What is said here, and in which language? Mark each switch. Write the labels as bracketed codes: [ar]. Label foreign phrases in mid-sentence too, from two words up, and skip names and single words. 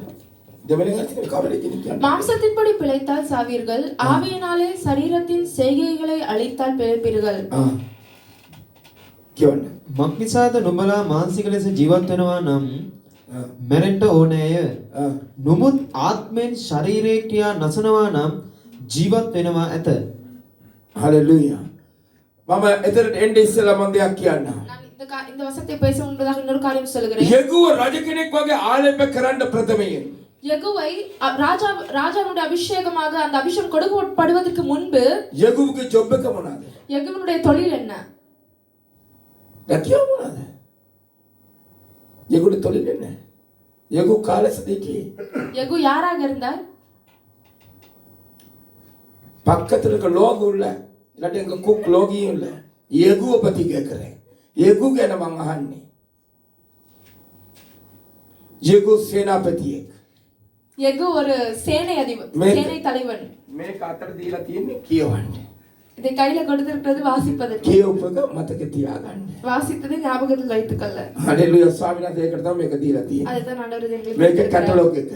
[si] දෙවෙනි අතින් කවරේ කියන්නේ? [ta] மாம்சத்தின்படி பிழைத்தால் சாவீர்கள், ஆவியினாலே சரீரத்தின் செய்கைகளை அழித்தால் பிழைப்பீர்கள். [si] කියන්න. මක්නිසාද නුඹලා මානසික ලෙස ජීවත් වෙනවා නම් මැරෙන්න ඕනෑය. නමුත් ආත්මෙන් ශරීරයේ ක්‍රියා නසනවා නම් ජීවත් වෙනවා ඇත. හලෙලූයා. මම එතරට එන්නේ ඉස්සෙල්ලා මම දෙයක් කියන්න. [ta] நான் இந்த வசனத்தை பேச முன்பதாக இன்னொரு காரியம் சொல்கிறேன். [si] යෙගුව රජ කෙනෙක් වගේ ආලේප කරන්න ප්‍රථමයෙන් [ta] யெகோவை ராஜாவுடைய அபிஷேகமாக அந்த அபிஷேகம் கொடுக்கப்படுவதற்கு முன்பு [si] යෙගුවගේ ජොබ් එක මොනවාද? [ta] யெகோவனுடைய தொழில் என்ன? [si] රැකියාව මොනවාද? යෙගුවට [ta] தொழில் என்ன? [si] යෙගු කාලසදීකී [ta] யெகூ யாராக இருந்தார்? பக்கத்துல இருக்க லோகு இல்ல இல்லாட்டி எங்க குக் லோகியும் இல்ல යෙගුව பத்தி கேக்குறேன். [si] යෙගු ගැන මං අහන්නේ. යෙගු සේනාපතියෙක්. [ta] யெகூ ஒரு சேனை அதிபர், சேனை தலைவன். [si] මේක අතට දීලා තියෙන්නේ කියවන්න. [ta] இதை கையில கொடுத்திருக்கிறது வாசிப்பதற்கு. [si] කියවපක මතක තියාගන්න. [ta] வாசித்ததை ஞாபகத்தில் வைத்துக்கொள்ள. [si] හලෙලූයා ස්වාමීන් වහන්සේ ඒකට තමයි මේක දීලා තියෙන්නේ. [ta] அதுதான் ஆண்டவர் எங்களுக்கு [si] මේක [ta] கொடுத்திருக்கிறார். [si] කැටලොග් එක.